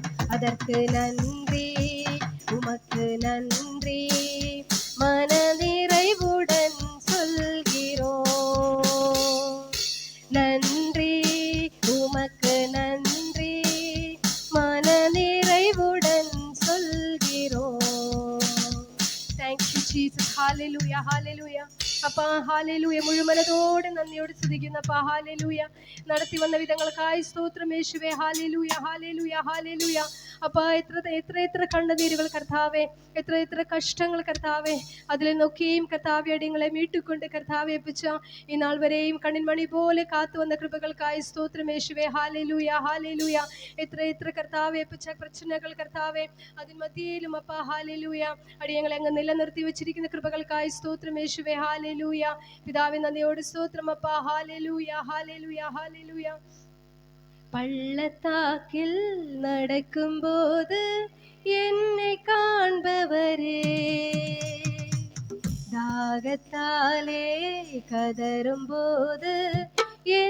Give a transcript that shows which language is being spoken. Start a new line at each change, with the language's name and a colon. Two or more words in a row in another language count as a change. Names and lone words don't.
Tamil: அதற்கு நன்றி, உமக்கு நன்றி, மன நிறைவுடன் சொல்கிறோம். நன்றி, உமக்கு நன்றி, மன நிறைவுடன் சொல்கிறோம்.
English: Thank you Jesus. Hallelujah. Hallelujah.
Tamil: அப்பா ஹalleluya.
Malayalam: മുഴുമനതോടെ നന്ദിയോട് സ്തുതിക്കുന്നപ്പ ഹalleluya. നടത്തി വന്ന വിധങ്ങൾക്കായി സ്തോത്രം യേശുവേ. ഹalleluya ഹalleluya ഹalleluya. அப்பா എത്ര കണ്ണുനീരുകൾ കർത്താവേ, എത്ര കഷ്ടങ്ങൾ കർത്താവേ, അതിൽ നിന്നൊക്കെയും കർത്താവേ അടിയങ്ങളെ മീട്ടുകൊണ്ട് കർത്താവേ പിച്ച ഈ നാൾ വരെയും കണ്ണിൻമണി പോലെ കാത്തു വന്ന കൃപകൾക്കായി സ്തോത്രം യേശുവേ. ഹalleluya ഹalleluya. എത്ര കർത്താവേ പിച്ച പ്രശ്നങ്ങൾ കർത്താവേ അതിൻ മധ്യയിലും അപ്പ ഹalleluya അടിയങ്ങളെ അങ്ങ് നിലനിർത്തി വെച്ചിരിക്കുന്ന കൃപകൾക്കായി സ്തോത്രം യേശുവേ. ഹalleluya. പിതാവേ നന്ദിയോട് സ്തോത്രം അപ്പ. ഹalleluya ഹalleluya ഹalleluya.
Tamil: பள்ளத்தாக்கில் நடக்கும்போது என்னை காண்பவரே, தாகத்தாலே கதறும்போது